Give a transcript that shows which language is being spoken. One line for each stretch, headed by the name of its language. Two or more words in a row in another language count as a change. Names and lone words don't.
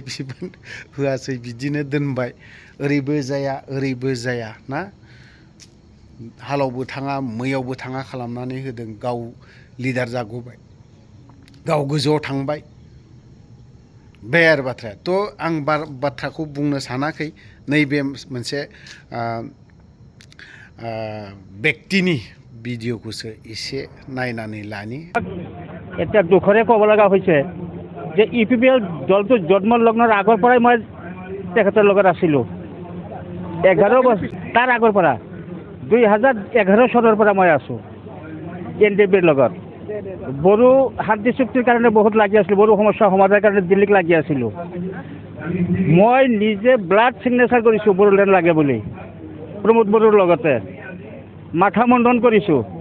Bodo: बिबान होआसै बिदिनो दोनबाय ओरैबो जाया ना हालावबो थाङा मैयावबो थाङा खालामनानै होदों गाव लिडार जागौबाय गाव गोजौआव थांबाय बे आरो बाथ्राया थ' आं बाथ्राखौ बुंनो सानाखै नैबे मोनसे ব্যক্তিनि ভিডিঅ'खौसো एसे नायनानै लानि
Assamese: এতিয়া দুখৰে ক'ব লগা হৈছে যে UPPL দলটো জন্ম লগ্নৰ আগৰ পৰাই মই তেখেতৰ লগত আছিলোঁ 11 বছৰ তাৰ আগৰ পৰা 2011 চনৰ পৰা মই আছোঁ NDPৰ লগত বড়ো শান্তি চুক্তিৰ কাৰণে বহুত লাগি আছিলোঁ বড়ো সমস্যা সমাধানৰ কাৰণে দিল্লীত লাগি আছিলোঁ মই নিজে ব্লাড সিগনেচাৰ কৰিছোঁ বড়োলেণ্ড লাগে বুলি প্ৰমোদ বড়োৰ লগতে মাথা মণ্ডন কৰিছোঁ